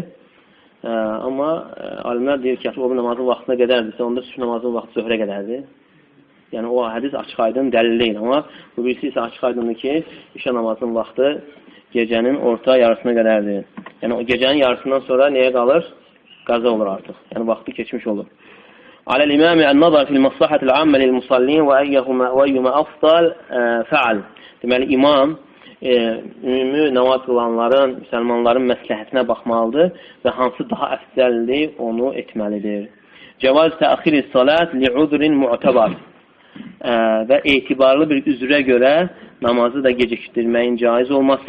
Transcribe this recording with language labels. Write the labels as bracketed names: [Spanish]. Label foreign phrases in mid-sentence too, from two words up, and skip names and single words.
[Azerbaijani] Amma alimlər deyir ki, o bir namazın vaxtına qədərdirsə, onda sübh namazın vaxtı zöhrə qədərdir. Yəni o hədis açıq aydın dəlil deyil. Amma bu birisi isə açıq aydındır ki, işə namazın vaxtı gecənin orta yarısına qədərdir. Yəni o gecənin yarısından sonra nəyə qalır? Qaza olur artıq. Yəni vaxtı keçmiş olur. [Arabic] على الإمام النظر في المصلحة العامة للمصلين وأيهما أفضل فعل. [Azerbaijani] Deməli, imam ümumi namaz qılanların, müsəlmanların məsləhətinə baxmalıdır və hansı daha əfsəldir, onu etməlidir. [Arabic] جواز تأخير الصلاة لعذر معتبر. [Azerbaijani] Və etibarlı bir üzrə görə namazı da gecikdirməyin caiz olması.